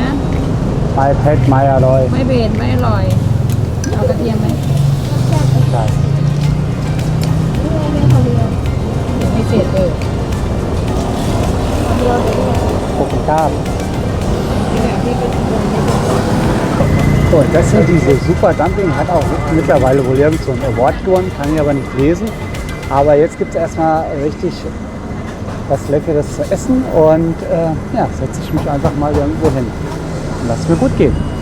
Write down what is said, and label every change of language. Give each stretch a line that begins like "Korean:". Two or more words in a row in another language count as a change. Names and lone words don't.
Thai: ไม้เพชรไม้อร่อย ไม่เผ็ดไม่อร่อย เอากระเทียมไหม ใช่ ไม่เผ็ดเออ ขอบคุณครับ แบบที่เป็น
German: So, und das hier, diese Super Dumpling, hat auch mittlerweile wohl irgend so einen Award gewonnen, kann ich aber nicht lesen. Aber jetzt gibt es erstmal richtig was Leckeres zu essen und ja, setze ich mich einfach mal irgendwo hin und lass mir gut gehen.